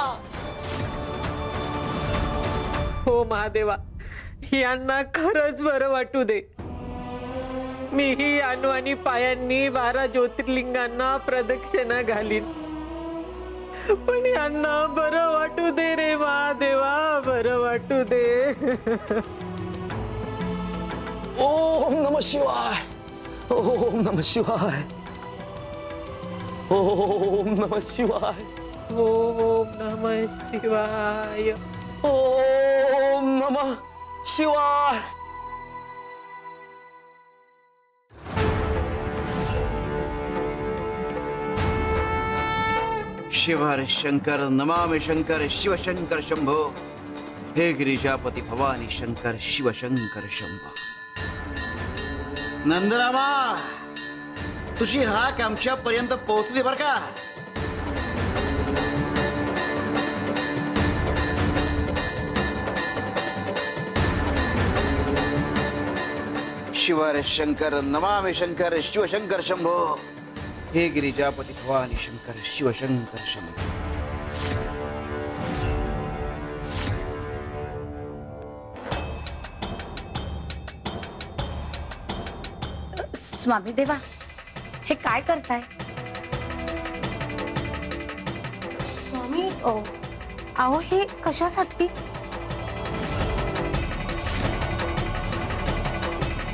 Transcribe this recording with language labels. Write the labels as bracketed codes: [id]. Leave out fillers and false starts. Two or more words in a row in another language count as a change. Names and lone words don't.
[mr] हो महादेवा, यांना खरंच बरं वाटू दे. मीही अनवाणी पायांनी 12 ज्योतिर्लिंगांना प्रदक्षिणा घालीन, पण यांना बरं वाटू दे रे महादेवा, बरं वाटू दे. [sa] ओम नमः शिवाय, ओम नमः शिवाय, ओम नमः शिवाय, ओम नमः शिवाय, ओम नमः शिवाय. शिव हर शंकर नमामि शंकर शिव शंकर शंभो. हे गिरिजापती भवानी शंकर शिव शंकर शंभो. [mr] नंदरामा, तुझी हाक आमच्यापर्यंत पोहोचली बर का. [sa] शिव हर शंकर नमामि शंकर शिव शंकर शंभो. हे गिरिजापती भवानी शंकर शिव शंकर शंभो. [mr] स्वामी देवा, हे काय करताय? स्वामी, अहो हे कशासाठी?